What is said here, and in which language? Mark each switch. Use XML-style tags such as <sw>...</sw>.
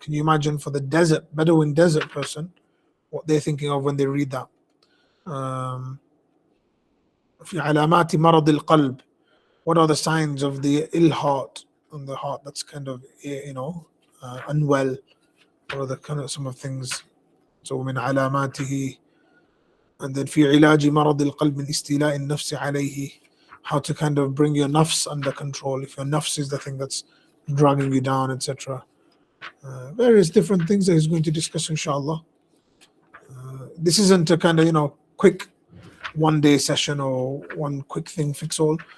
<en>Can you imagine for the Bedouin desert person, what they're thinking of when they read that?</en> <ar>في علامات مرض القلب.</ar> <en>What are the signs of the ill heart, on the heart that's kind of, unwell? What are the kind of some of things? So</en> <ar>من علاماته.</ar> <en>And then</en> <ar>في علاج مرض القلب من استيلاء النفس عليه.</ar> <en>How to kind of bring your nafs under control. If your nafs is the thing that's dragging you down, etc. Various different things that he's going to discuss, inshallah. This isn't a kind of, quick one-day session or one quick thing fix all.</en>